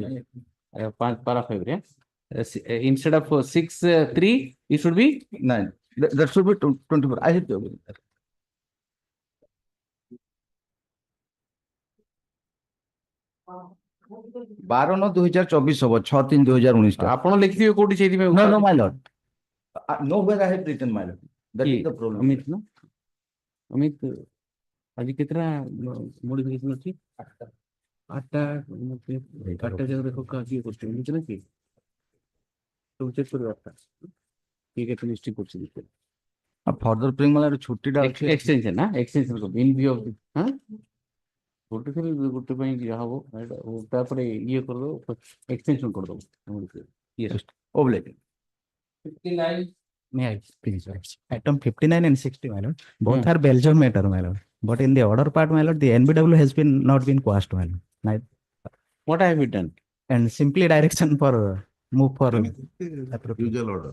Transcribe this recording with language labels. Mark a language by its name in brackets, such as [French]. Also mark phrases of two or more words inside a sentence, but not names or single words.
[English] Para 5, yeah? Instead of 6/3, it should be 9. That should be 24. I hit. 12/9/2024 ହବ 6/3/2019 ଟା। [Odia] ଆପଣ ଲେଖିଥିବେ କୋଉଠି ସେଇଥିପାଇଁ [English] No, no, my lord. Nowhere I have written, my lord. That is the problem. [Odia] ଅମିତ ନା ଅମିତ ଆଜି କେତେଟା ମୋଡିଫିକେସନ ଅଛି? 8ଟା 8ଟା ଜାଗାରେ ଦେଖ କିଏ କରୁଛି ଏମିତି ନା କି ସବୁ ଚେକ୍ କରିବ 8ଟା କିଏ କେତେ ମିଷ୍ଟେକ୍ କରୁଛି ଦେଖିବ। [English] Further print [Odia] ମାନେ ଛୁଟିଟା ଅଛି। ଏକ୍ସଟେନସନ ନା [English] extension in view of [Odia] ହଁ ଗୋଟେ ଥର ଗୋଟେ ପାଇଁ ଯାହା ହବ ତାପରେ ଇଏ କରିଦବ ଏକ୍ସଟେନସନ କରିଦବ। [English] ୟେସ୍ Oblate. 59 May I please? Item 59 and 60, my lord. Both are Belgium matter, my lord. But in the order part, my lord, the NBW has been not been quashed, my lord. What have you done? And simply direction for move for Usual order.